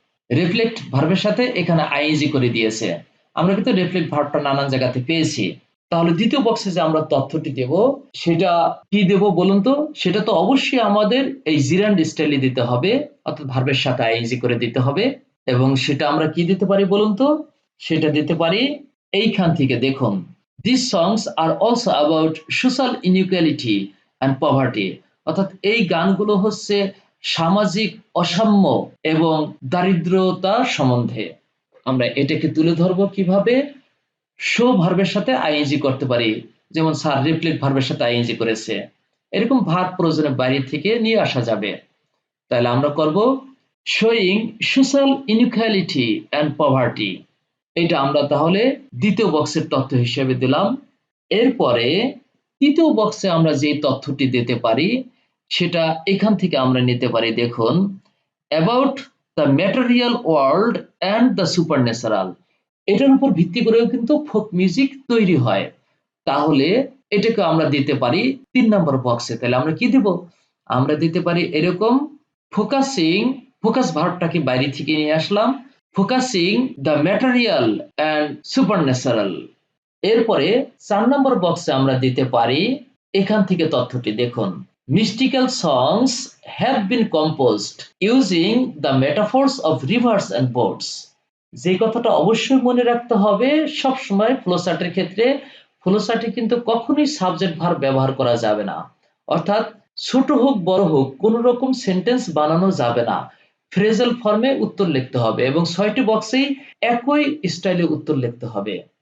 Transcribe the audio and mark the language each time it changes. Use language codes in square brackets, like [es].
[bn] Reflect ভার্বের সাথে এখানে আইএনজি করে দিয়েছে। আমরা কিন্তু রিফ্লেক্ট ভার্বটা নানান জায়গাতে পেয়েছি। তাহলে দ্বিতীয় বক্সে যে আমরা তথ্যটি দেব সেটা কি দেব বলুন তো? সেটা তো অবশ্যই আমাদের এই জিরান্ড স্টাইলে দিতে হবে, অর্থাৎ ভার্বের সাথে আইএনজি করে দিতে হবে। এবং সেটা আমরা কি দিতে পারি বলুন তো? সেটা দিতে পারি এইখান থেকে। দেখুন, [en] these songs are also about social inequality and poverty। [bn] অর্থাৎ এই গানগুলো হচ্ছে সামাজিক অসাম্য এবং দারিদ্রতা সম্বন্ধে। আমরা এটাকে তুলে ধরবো কিভাবে? শো ভার্বের সাথে আইএনজি করতে পারি, যেমন স্যার রিফ্লেক্ট ভার্বের সাথে আইএনজি করেছে। এরকম ভার্ব প্রয়োজনে বাইরে থেকে নিয়ে আসা যাবে। তাহলে আমরা করব [en] Showing social inequality and poverty. [bn] এটা আমরা তাহলে দ্বিতীয় বক্সের তথ্য হিসেবে দিলাম। এরপরে তৃতীয় বক্সে আমরা যে তথ্যটি দিতে পারি সেটা এখান থেকে আমরা নিতে পারি। দেখুন, [en] About the material world and the supernatural. [bn] এটার উপর ভিত্তি করেও কিন্তু ফোক মিউজিক তৈরি হয়। তাহলে এটাকে আমরা দিতে পারি 3 নম্বর বক্সে। তাহলে আমরা কি দেব? আমরা দিতে পারি এরকম ফোকাস ভার্বটাকে বাইরে থেকে নিয়ে আসলাম, [en] Focusing the material and supernatural. [bn] এরপরে 4 নম্বর বক্সে আমরা দিতে পারি এখান থেকে তথ্যটি দেখুন, [en] mystical songs have been composed using the metaphors of rivers and boats। [bn] যে কথাটা অবশ্যই মনে রাখতে হবে সব সময় ফ্লোচার্টের ক্ষেত্রে, ফ্লোচার্টে কিন্তু কখনোই সাবজেক্ট ভার্ব ব্যবহার করা যাবে না। অর্থাৎ ছোট হোক বড় হোক কোন রকম সেন্টেন্স বানানো যাবে না, ফ্রেজাল ফর্মে উত্তর লিখতে হবে এবং 6টি বক্সেই একই স্টাইলে উত্তর লিখতে হবে।